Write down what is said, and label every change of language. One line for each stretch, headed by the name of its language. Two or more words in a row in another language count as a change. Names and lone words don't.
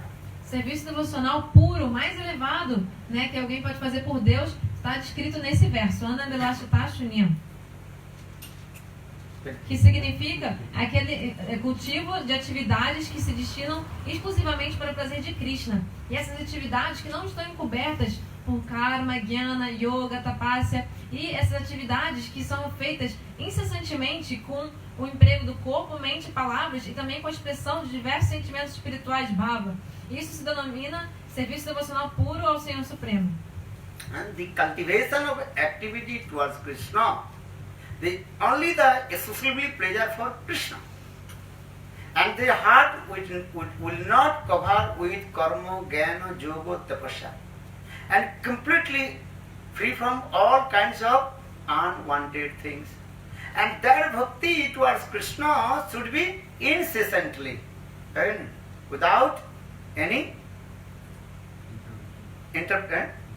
Portuguese: Serviço devocional puro, mais elevado, né, que alguém pode fazer por Deus, está descrito nesse verso, Anandilashitashuniyam, que significa aquele cultivo de atividades que se destinam exclusivamente para o prazer de Krishna. E essas atividades que não estão encobertas por karma, jnana, yoga, tapasya, e essas atividades que são feitas incessantemente com o emprego do corpo, mente e palavras, e também com a expressão de diversos sentimentos espirituais, bhava. Isso se denomina serviço devocional puro ao Senhor Supremo.
English: And the cultivation of activity towards Krishna, only the exclusively pleasure for Krishna. And the heart will not cover with karma, jnana, yoga, tapasya. And completely free from all kinds of unwanted things. And that bhakti towards Krishna should be incessantly and without any interruption.